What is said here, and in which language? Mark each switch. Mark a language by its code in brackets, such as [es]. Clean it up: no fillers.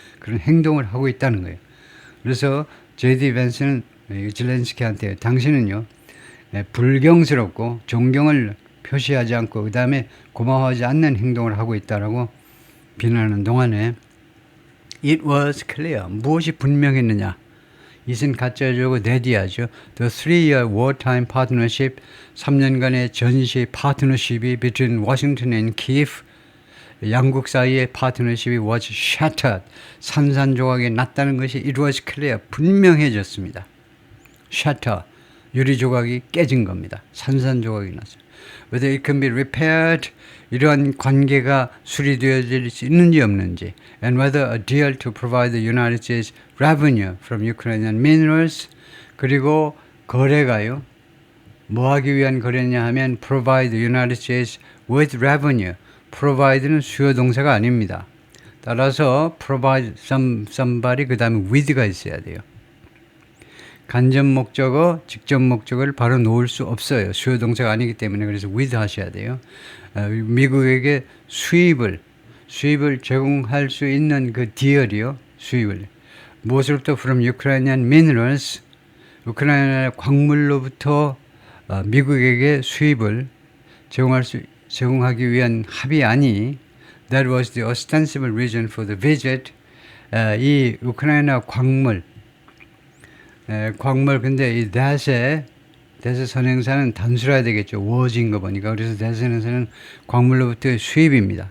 [ko] 그런 행동을 하고 있다는 거예요. 그래서 J.D. 벤스는 젤렌스키한테 당신은요 불경스럽고 존경을 표시하지 않고 그 다음에 고마워하지 않는 행동을 하고 있다라고 비난하는 동안에 [en] It was clear. [ko] 무엇이 분명했느냐? 이은 가짜죠, 네디아죠. [en] The 3-year wartime partnership, [ko] 3년간의 전시 파트너십이 [en] between Washington and Kiev, [ko] 양국 사이의 파트너십이 [en] was shattered. [ko] 산산조각이 났다는 것이 [en] it was clear. [ko] 분명해졌습니다. shatter. 유리 조각이 깨진 겁니다. 산산조각이 났어요. [en] Whether it can be repaired, [ko] 이러한 관계가 수리되어질 수 있는지 없는지, [en] and whether a deal to provide the United States revenue from Ukrainian minerals, [ko] 그리고 거래가요. 뭐 하기 위한 거래냐 하면 [en] provide the United States with revenue. [ko] provide는 수요 동사가 아닙니다. 따라서 provide somebody 그 다음에 with가 있어야 돼요. 간접 목적어, 직접 목적어를 바로 놓을 수 없어요. 수요 동사가 아니기 때문에. 그래서 with 하셔야 돼요. 미국에게 수입을 제공할 수 있는 그 딜이요. 수입을. 무엇으로부터 [en] from Ukrainian minerals, [ko] 우크라이나 광물로부터 미국에게 수입을 제공하기 위한 합의안이 [en] That was the ostensible reason for the visit. [ko] 이 우크라이나 광물 근데 이 that의 선행사는 단수라야 되겠죠. was인 거 보니까. 그래서 that 선행사는 광물로부터의 수입입니다.